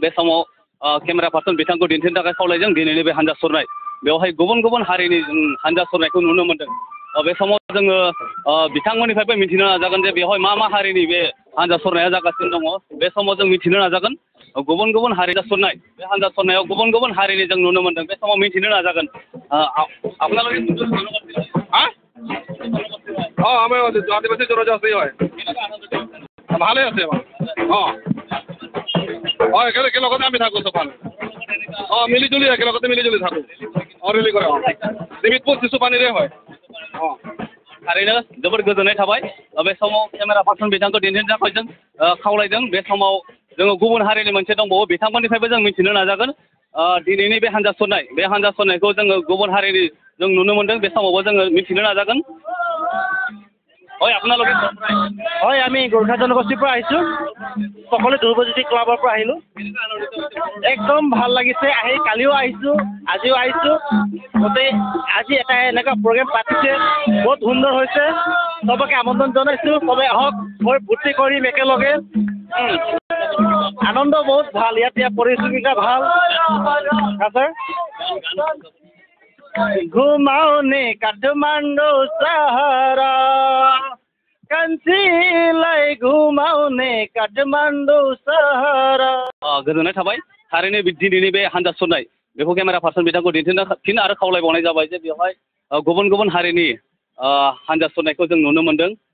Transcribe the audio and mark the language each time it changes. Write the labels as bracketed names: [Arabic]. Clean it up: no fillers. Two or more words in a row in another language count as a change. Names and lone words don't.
[Bodo] बे समाव केमेरा पार्सन बिथांखौ दिन्थिनो थाखाय खावलायदों। दिनैनि बे हान्जा सुरनाय बेवहाय गुबुन गुबुन हारिनि हान्जा सुरनायखौ नुनो मोन्दों। बे समाव जोङो बिथांमोननिफ्रायबो मिथिनो नाजागोन जे बेवहाय मा हारिनि बे हान्जा सुरनाया जागासिनो दङ। बे समाव जों मिथिनो नाजागोन गुबुन गुबुन हारि सुरनाय बे हान्जा सुरनायाव गुबुन गुबुन हारिनि जों नुनो मोन्दों। बे समाव मिथिनो नाजागोन। [Assamese] আপোনালোকে আমাৰ আদিবাসী জনজাতি হয়, ভালে আছে একেলগতে আমি থাকোঁ চব মিলিজুলি একেলগতে মিলিজুলি থাকোঁ ৰেলি কৰে নিমিতপুৰ চিচুপানীৰে হয়। [Bodo] थारैनो जोबोद गोजोननाय थाबाय। बे समाव केमेरा पार्सन बिथांखौ दिन्थिनो थाखाय जों खावलायदों। बे समाव जोङो गुबुन हारिनि मोनसे दंबावो, बिथांमोननिफ्रायबो जों मिथिनो नाजागोन। दिनैनि बे हान्जा सुरनायखौ जोङो गुबुन हारिनि जों नुनो मोन्दों। बे समावबो जोङो मिथिनो नाजागोन। [Assamese] হয় আপোনালোকে হয় আমি গোৰ্খা জনগোষ্ঠীৰ পৰা আহিছোঁ, সকলো ধ্ৰুৱজ্যোতি ক্লাবৰ পৰা আহিলোঁ। একদম ভাল লাগিছে আহি, কালিও আহিছোঁ আজিও আহিছোঁ। গোটেই আজি এটা এনেকুৱা প্ৰগ্ৰেম পাতিছে, বহুত সুন্দৰ হৈছে। চবকে আমন্ত্ৰণ জনাইছোঁ, চবে আহক, ফূৰ্তি কৰিম একেলগে। আনন্দ বহুত ভাল, ইয়াত পৰিস্থিতিটা ভাল। [Nepali] ছাৰ घुमाउने काठमाडौँ सहर कान्छीलाई घुमाउने काठमाडौँ सहर। [Bodo] गोजोननाय थाबाय। थारैनो दिनैनि बे हान्जा सुरनाय बेखौ केमेरा पार्सन बिथांखौ दिन्थिनो फिन आरो खावलायबावनाय जाबाय जे बेवहाय गुबुन गुबुन हारिनि हान्जा सुरनायखौ जों नुनो मोन्दों।